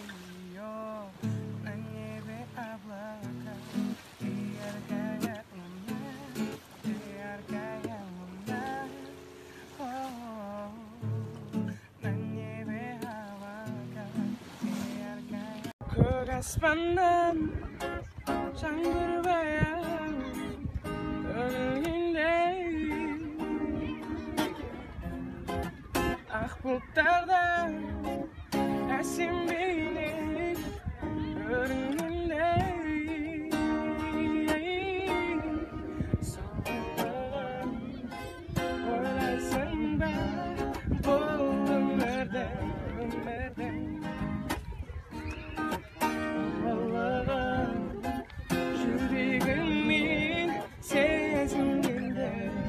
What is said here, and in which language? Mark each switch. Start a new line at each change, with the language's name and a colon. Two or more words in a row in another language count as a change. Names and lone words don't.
Russian: На небе облака, и яркая луна, на небе облака, и яркая.
Kazakh: Көк аспаннан жаңбыр баяу төгілгендей, ақ бұлттардан әсем бейнең көрінгендей, сондықтан ойлайсың ба бұл өмірде ұлылығын жүрегіммен сезінгендей.